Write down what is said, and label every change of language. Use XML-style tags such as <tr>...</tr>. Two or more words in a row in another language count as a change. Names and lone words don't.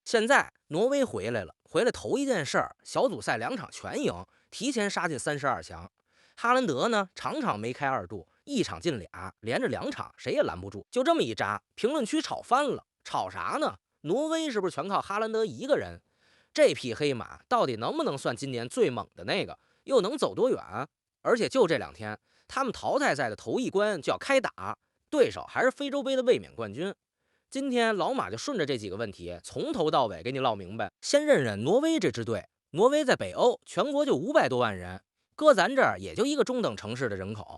<zh>现在挪威回来了，回来头一件事儿，小組赛2场全赢，提前杀进32强。哈兰德呢，场场梅開2度，一场进俩，连着2场谁也攔不住。就这么一扎，评論區吵翻了。吵啥呢？挪威是不是全靠哈兰德一个人？這匹黑馬到底能不能算今年最猛的那個？又能走多遠？而且就這2天，他們淘汰賽的頭一關就要開打，對手還是非洲杯的衛冕冠軍。今天老馬就順着這幾個問題，從頭到尾給你嘮明白。先認認挪威這支隊，挪威在北歐全國就500多萬人，擱咱這兒也就一個中等城市的人口。</zh>